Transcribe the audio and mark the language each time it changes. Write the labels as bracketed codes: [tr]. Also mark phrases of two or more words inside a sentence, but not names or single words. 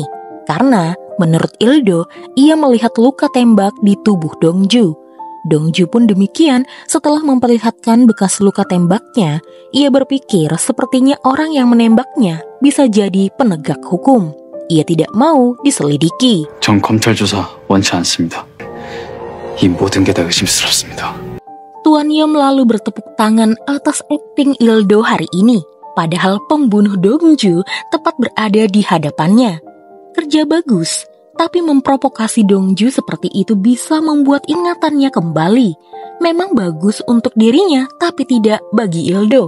[id] Karena, menurut Ildo, ia melihat luka tembak di tubuh Dongju. Dongju pun demikian, setelah memperlihatkan bekas luka tembaknya, ia berpikir sepertinya orang yang menembaknya bisa jadi penegak hukum. Ia tidak mau diselidiki. [ko] 전 검찰 조사 원치 않습니다. 이 모든 게 다 의심스럽습니다. [id] Tuan Yom lalu bertepuk tangan atas akting Ildo hari ini, padahal pembunuh Dongju tepat berada di hadapannya. Kerja bagus, tapi memprovokasi Dongju seperti itu bisa membuat ingatannya kembali. Memang bagus untuk dirinya, tapi tidak bagi Ildo.